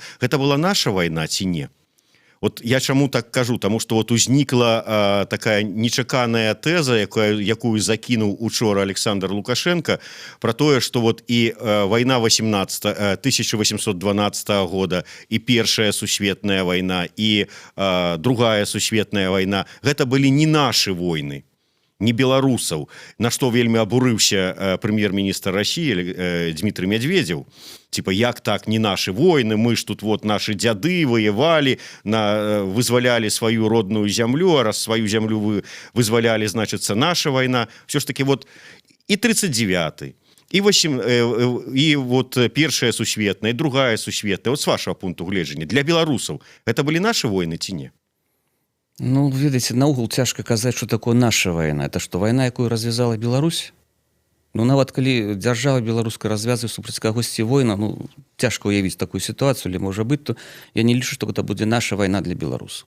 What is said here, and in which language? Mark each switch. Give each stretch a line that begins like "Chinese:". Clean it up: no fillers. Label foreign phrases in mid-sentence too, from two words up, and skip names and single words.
Belarusian: Гэта была наша вайна ці не? Вот я чаму так кажу, таму што вот узнікла такая нечаканая тэза, якую закінуў учора Александр Лукашенко, пра тое, што вот і вайна 1812 года, і Першая сусветная вайна, і Другая сусветная вайна, гэта былі не нашы войны, не беларусаў, на што вельмі абурыўся прэм'ер-міністр России Дмитрий Медведев.
Russian: Типа, як так, не наши войны, мы ж тут вот наши дзяды воевали, вызволяли свою родную землю, а раз свою землю вызволяли, значится, наша война. Все ж таки вот и 39-й, и вот
Belarusian: Першая сусветная, и Другая сусветная, вот с вашего пункту гледжання, для беларусаў,
Russian: это были наши войны
Belarusian: ці не? Ну, ведаеце, наогул цяжка казаць, што такое наша вайна. Это што, вайна, якую развязала Беларусь? Ну, нават калі дзяржава беларуская развязвае супраць кагосьці война, ну, цяжка ўявіць такую сітуацыю, але можа быць, то я не лічу, што гэта будзе наша вайна для беларусаў.